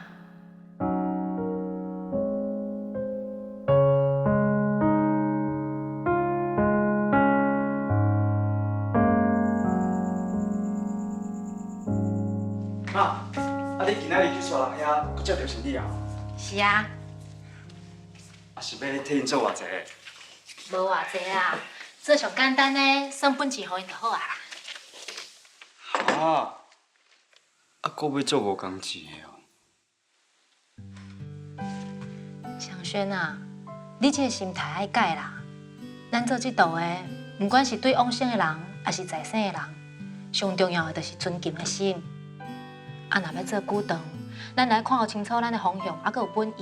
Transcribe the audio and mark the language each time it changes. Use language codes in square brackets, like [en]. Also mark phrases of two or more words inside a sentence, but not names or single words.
[nan] 妈，你今仔日去沙人遐，佫接到行李啊？是啊，是要替因做偌济？无偌济啊，做上简单的，算本钱互因就好啊啦。佫要做无工钱的哦。祥轩啊，你这个心态爱改啦。咱做这道的，不管是对往生的人，还是在生的人，上重要的就是尊敬的心。啊，若要做久长，咱来看清楚咱的方向，还佫有本意。